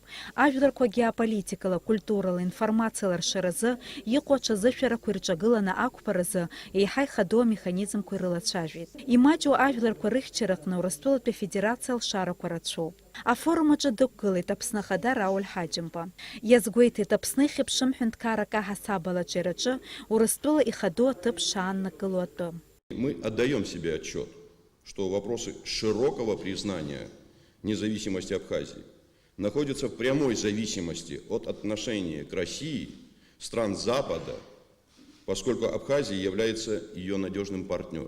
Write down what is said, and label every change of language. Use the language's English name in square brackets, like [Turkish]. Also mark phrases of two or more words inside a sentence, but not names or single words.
[Abkhazian] Ажәларқәа геополитикала, культурала, информациала ршаразы иҟоу аҽазышәарақәа ирҿагыланы ақәԥаразы еиҳа ихадоу амеханизмқәа ирылацәажәеит. Имаҷу ажәларқәа рыхьчараҟны Урыстәылатәи афедерациа алшарақәа рацәоуп. Афорум аҿы дықәгылеит Аԥсны Ахада Рауль Ҳаџьымба. Иазгәеиҭеит Аԥсны ихьыԥшым ҳәынҭқаррак аҳасабала аҿиараҿы Урыстәыла ихадоу аҭыԥ шааннакыло атәы. [Russian] Мы отдаем себе отчет, что вопросы широкого признания независимости Абхазии находятся в прямой зависимости от отношения к России стран Запада, поскольку Абхазия является ее надежным партнером.